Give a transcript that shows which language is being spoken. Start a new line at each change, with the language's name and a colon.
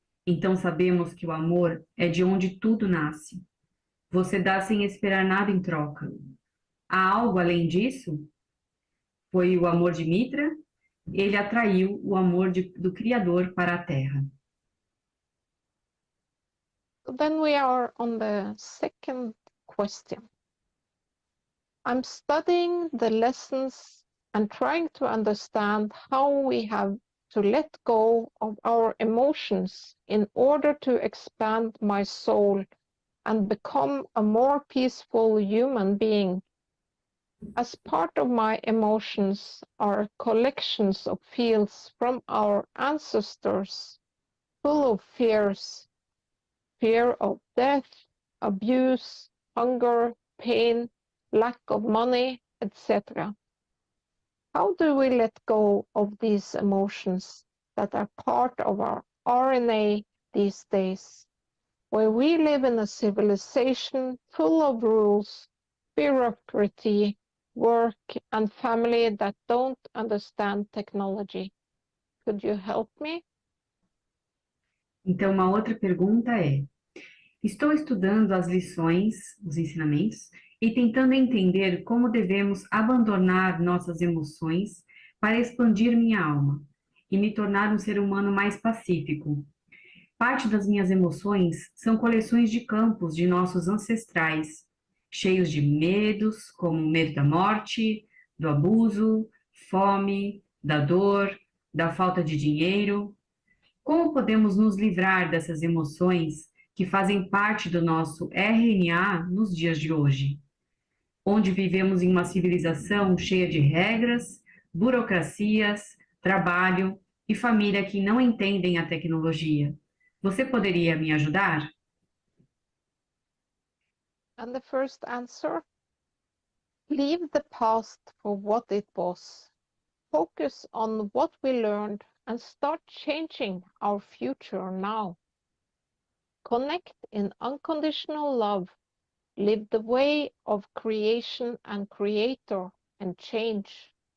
Portuguese: Então sabemos que o amor é de onde tudo nasce. Você dá sem esperar nada em troca. Há algo além disso? Foi o amor de Mitra? Ele atraiu o amor do Criador para a Terra.
English: Then we are on the second question. I'm studying the lessons and trying to understand how we have to let go of our emotions in order to expand my soul and become a more peaceful human being. As part of my emotions are collections of feels from our ancestors, full of fears, fear of death, abuse, hunger, pain, lack of money, etc. How do we let go of these emotions that are part of our RNA these days, where we live in a civilization full of rules, bureaucracy, work, and family that don't understand technology. Could you help me?
Portuguese: Então, uma outra pergunta é: estou estudando as lições, os ensinamentos, e tentando entender como devemos abandonar nossas emoções para expandir minha alma e me tornar um ser humano mais pacífico. Parte das minhas emoções são coleções de campos de nossos ancestrais, cheios de medos, como o medo da morte, do abuso, fome, da dor, da falta de dinheiro. Como podemos nos livrar dessas emoções que fazem parte do nosso RNA nos dias de hoje, onde vivemos em uma civilização cheia de regras, burocracias, trabalho e família que não entendem a tecnologia? Você poderia me ajudar?
English: And the first answer, leave the past for what it was. Focus on what we learned and start changing our future now. Connect in unconditional love. Live the way of creation and creator and change.